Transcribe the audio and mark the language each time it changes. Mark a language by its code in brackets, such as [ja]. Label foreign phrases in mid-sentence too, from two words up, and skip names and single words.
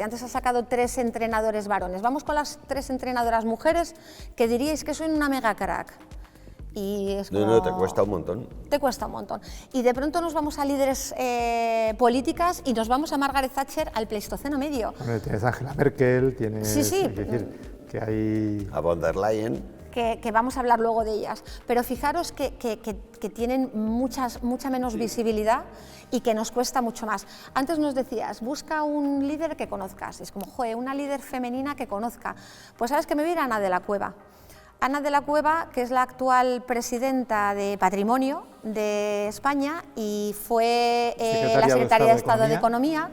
[es] Antes has sacado 3 entrenadores varones. Vamos con las 3 entrenadoras mujeres que diríais que son una mega crack. Y es como... No, te cuesta un montón. Te cuesta un montón. Y de pronto nos vamos a líderes políticas y nos vamos a Margaret Thatcher al Pleistoceno medio. Bueno, tienes a Angela Merkel, tienes... Sí. Hay que decir que hay... A von der Leyen. Que vamos a hablar luego de ellas, pero fijaros que tienen mucha menos visibilidad y que nos cuesta mucho más. Antes nos decías, busca un líder que conozcas, es como, joder, una líder femenina que conozca. Pues sabes que me voy a ir a Ana de la Cueva. Ana de la Cueva, que es la actual presidenta de Patrimonio de España y fue la secretaria de Estado de Economía.